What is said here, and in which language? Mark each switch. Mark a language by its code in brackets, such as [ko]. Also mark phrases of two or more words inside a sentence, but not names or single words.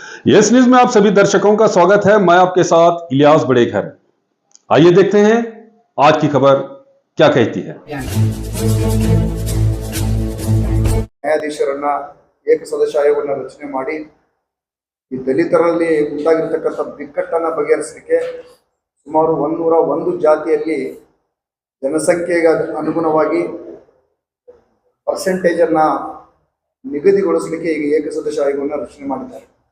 [hi] यस न्यूज में आप सभी दर्शकों का स्वागत है। मैं आपके साथ इलियास बड़ेघर। आइए देखते हैं आज की खबर क्या कहती है। [kn] ನ್ಯಾಯಾಧೀಶರನ್ನ ಏಕಸದಸ್ಯ ಆಯೋಗವನ್ನು ರಚನೆ ಮಾಡಿ ಈ ದಲಿತರಲ್ಲಿ ಉಂಟಾಗಿರ್ತಕ್ಕಂಥ ಬಿಕ್ಕಟ್ಟನ್ನು ಬಗೆಹರಿಸಲಿಕ್ಕೆ ಸುಮಾರು 101 ಜಾತಿಯಲ್ಲಿ ಜನಸಂಖ್ಯೆಗೆ ಅನುಗುಣವಾಗಿ ಪರ್ಸೆಂಟೇಜನ್ನು ನಿಗದಿಗೊಳಿಸಲಿಕ್ಕೆ ಈಗ ಏಕಸದಸ್ಯ ಆಯೋಗವನ್ನು ರಚನೆ ಮಾಡಿದ್ದಾರೆ.